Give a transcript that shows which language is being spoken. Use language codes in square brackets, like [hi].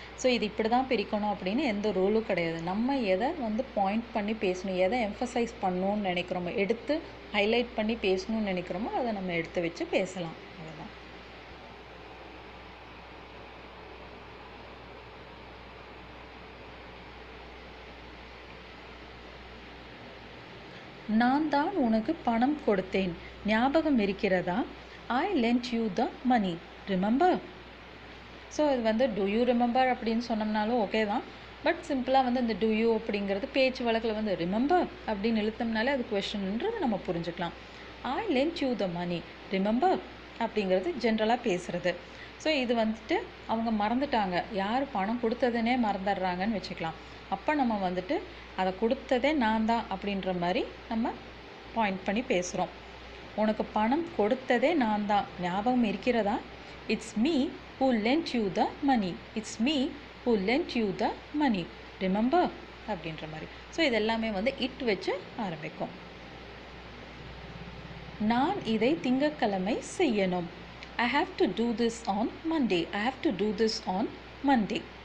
[ta] So இது இப்படி தான் பிரிக்கணும் அப்படின்னு எந்த ரூலும் கிடையாது. நம்ம எதை வந்து பாயிண்ட் பண்ணி பேசணும், எதை எம்ஃபசைஸ் பண்ணணும்னு நினைக்கிறோமோ, எடுத்து ஹைலைட் பண்ணி பேசணும்னு நினைக்கிறோமோ அதை நம்ம எடுத்து வச்சு பேசலாம். அவ்வளோதான். நான் தான் உனக்கு பணம் கொடுத்தேன், ஞாபகம் இருக்கிறதா? [en] I lent you the money, remember? [ta] So இது வந்து [en] do you remember [ta] அப்படின்னு சொன்னோம்னாலும் ஓகே தான். பட் சிம்பிளாக வந்து இந்த do you அப்படிங்கிறது பேச்சு வழக்கில் வந்து remember அப்படின்னு இழுத்தோம்னாலே அது கொஷின்ன்றது நம்ம புரிஞ்சுக்கலாம். [en] I lent you the money, remember [ta] அப்படிங்கிறது ஜென்ரலாக பேசுகிறது. ஸோ இது வந்துட்டு அவங்க மறந்துட்டாங்க, யார் பணம் கொடுத்ததுனே மறந்துடுறாங்கன்னு வச்சுக்கலாம். அப்போ நம்ம வந்துட்டு அதை கொடுத்ததே நான் தான் அப்படின்ற மாதிரி நம்ம பாயிண்ட் பண்ணி பேசுகிறோம். உனக்கு பணம் கொடுத்ததே நான் தான், ஞாபகம் இருக்கிறதா? [en] it's me who lent you the money, it's me who lent you the money, remember [ta] அப்படின்ற மாதிரி. ஸோ இது எல்லாமே வந்து இட் வச்சு ஆரம்பிக்கும். நான் இதை திங்கட்கிழமை செய்யணும். [en] I have to do this on Monday, I have to do this on Monday.